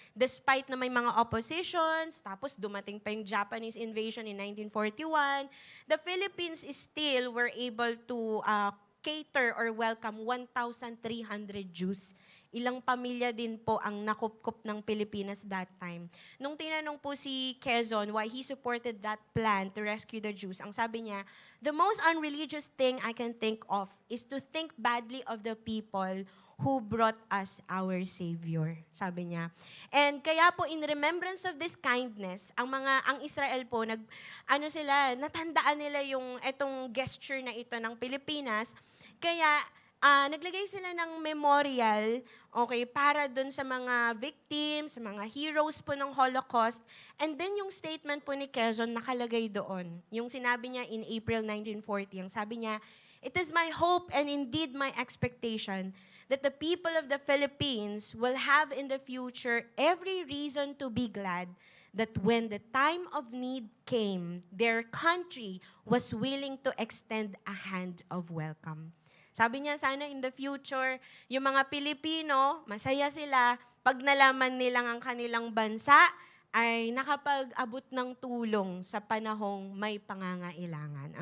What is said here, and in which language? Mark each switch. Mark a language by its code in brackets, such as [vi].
[en] Despite [tl] na may mga oppositions, tapos dumating pa yung [en] Japanese invasion in 1941, the Philippines still were able to cater or welcome 1,300 Jews. [tl] Ilang pamilya din po ang nakupkup ng Pilipinas that time. Nung tinanong po si Quezon [en] why he supported that plan to rescue the Jews, [tl] ang sabi niya, [en] the most unreligious thing I can think of is to think badly of the people who brought us our Savior, [tl] sabi niya. And kaya po [en] in remembrance of this kindness, [tl] ang Israel po natandaan nila yung etong gesture na ito ng Pilipinas. Kaya naglagay sila ng memorial, okay, para dun sa mga victims, sa mga heroes po ng Holocaust. And then yung statement po ni Quezon nakalagay doon. Yung sinabi niya [en] in April 1940, [tl] ang sabi niya, [en] "It is my hope and indeed my expectation that the people of the Philippines will have in the future every reason to be glad that when the time of need came, their country was willing to extend a hand of welcome." [tl] Sabi niya, sana [en] in the future, [tl] yung mga Pilipino, masaya sila pag nalaman nilang ang kanilang bansa ay nakapag-abot ng tulong sa panahong may pangangailangan.